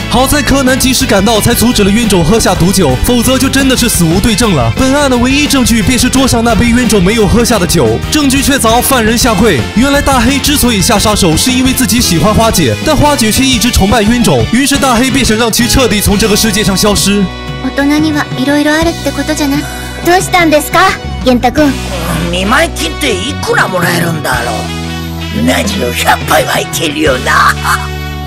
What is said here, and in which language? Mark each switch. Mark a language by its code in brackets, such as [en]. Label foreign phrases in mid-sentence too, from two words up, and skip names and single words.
[zh] 好在柯南及时赶到，才阻止了冤种喝下毒酒，否则就真的是死无对证了。本案的唯一证据便是桌上那杯冤种没有喝下的酒，证据确凿，犯人下跪。原来大黑之所以下杀手，是因为自己喜欢花姐，但花姐却一直崇拜冤种，于是大黑便想让其彻底从这个世界上消失。 [ja] 大人にはいろいろあるってことじゃな。どうしたんですか、元太くん。見舞い金っていくらもらえるんだろう。何を100杯はいけるよな。